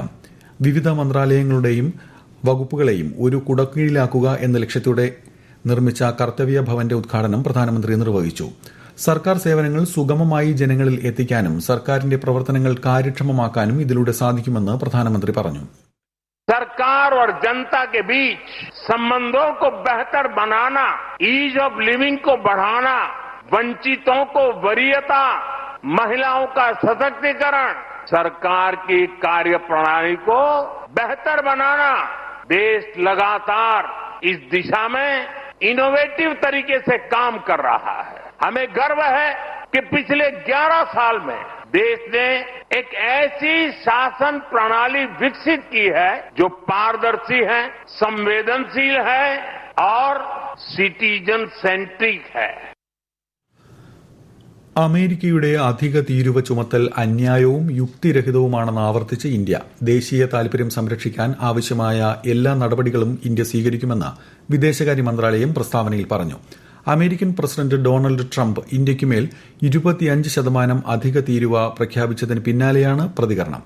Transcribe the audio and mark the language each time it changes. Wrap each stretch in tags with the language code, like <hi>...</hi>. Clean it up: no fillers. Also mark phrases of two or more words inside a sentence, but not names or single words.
<ml>വിവിധ മന്ത്രാലയങ്ങളുടെയും വകുപ്പുകളെയും ഒരു കുടക്കീഴിലാക്കുക എന്ന ലക്ഷ്യത്തോടെ നിർമ്മിച്ച കർത്തവ്യ ഭവന്റെ ഉദ്ഘാടനം പ്രധാനമന്ത്രി നിർവഹിച്ചു. സർക്കാർ സേവനങ്ങൾ സുഗമമായി ജനങ്ങളിൽ എത്തിക്കാനും സർക്കാരിന്റെ പ്രവർത്തനങ്ങൾ കാര്യക്ഷമമാക്കാനും ഇതിലൂടെ സാധിക്കുമെന്ന് പ്രധാനമന്ത്രി പറഞ്ഞു.</ml> <hi>सरकार और जनता के बीच संबंधों को बेहतर बनाना,</hi> <en>ease of living</en> <hi>को बढ़ाना, वंचितों को वरीयता, महिलाओं का सशक्तिकरण, सरकार की कार्यप्रणाली को बेहतर बनाना, देश लगातार इस दिशा में इनोवेटिव तरीके से काम कर रहा है. हमें गर्व है कि पिछले 11 साल में देश ने एक ऐसी शासन प्रणाली विकसित की है जो पारदर्शी है, संवेदनशील है और</hi> <en>citizen centric</en> <hi>है.</hi> <ml>അമേരിക്കയുടെ അധിക തീരുവ ചുമത്തൽ അന്യായവും യുക്തിരഹിതവുമാണെന്ന് ആവർത്തിച്ച് ഇന്ത്യ. ദേശീയ താൽപര്യം സംരക്ഷിക്കാൻ ആവശ്യമായ എല്ലാ നടപടികളും ഇന്ത്യ സ്വീകരിക്കുമെന്ന് വിദേശകാര്യ മന്ത്രാലയം പ്രസ്താവനയിൽ പറഞ്ഞു. അമേരിക്കൻ പ്രസിഡന്റ് ഡൊണാൾഡ് ട്രംപ് ഇന്ത്യയ്ക്കുമേൽ 25% അധിക തീരുവ പ്രഖ്യാപിച്ചതിന് പിന്നാലെയാണ് പ്രതികരണം.</ml>